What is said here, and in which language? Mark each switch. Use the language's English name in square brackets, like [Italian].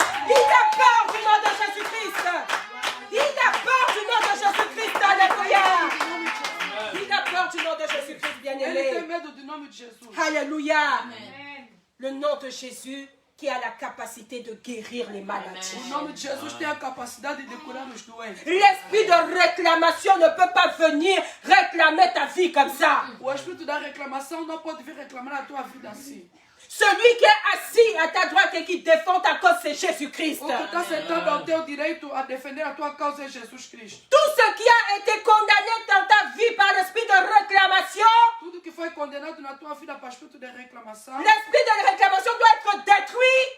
[French] Il a peur du nom de Jésus-Christ. Il a peur du nom de Jésus-Christ. Alléluia. Il a peur du nom de Jésus-Christ, [Portuguese] ele tem [French] bien-aimé. [Portuguese] medo do nome de Jesus. Alléluia. [French] Le nom de Jésus qui a la capacité de guérir les maladies. [Portuguese] O nome de Jesus tem a capacidade de curar os doentes. [French] L'esprit de réclamation ne peut pas venir réclamer ta vie comme ça. [Portuguese] O espírito da reclamação não pode vir reclamar a tua vida assim. [French] Celui qui est assis à ta droite et qui défend ta cause, c'est Jésus-Christ. [Portuguese] O que está sentado ao teu direito a defender a tua causa é Jesus Cristo. [French] Tout ce qui a été condamné dans ta vie par l'esprit de réclamation, [Portuguese] Tudo que foi condenado na tua vida para o espírito de reclamação, [French] l'esprit de réclamation doit être détruit